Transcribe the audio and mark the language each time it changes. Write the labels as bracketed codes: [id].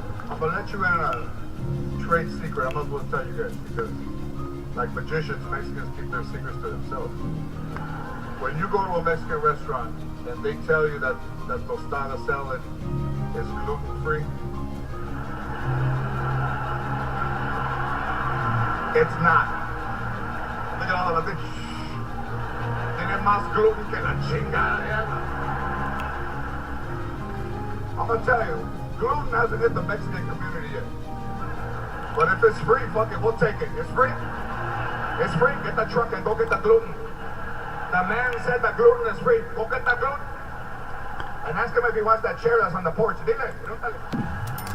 [en] I'm gonna let you in a trade secret. I might as well tell you guys because, like magicians, Mexicans keep their secrets to themselves. When you go to a Mexican restaurant and they tell you that tostada salad is gluten-free, it's not. Look at all of it. [es] Tiene más gluten que la chingada. [en] I'm gonna tell you. Gluten hasn't hit the Mexican community yet. But if it's free, fuck it, we'll take it. It's free. It's free. Get the truck and go get the gluten. The man said the gluten is free. Go get the gluten. And ask him if he wants that chair that's on the porch. [es] Dile.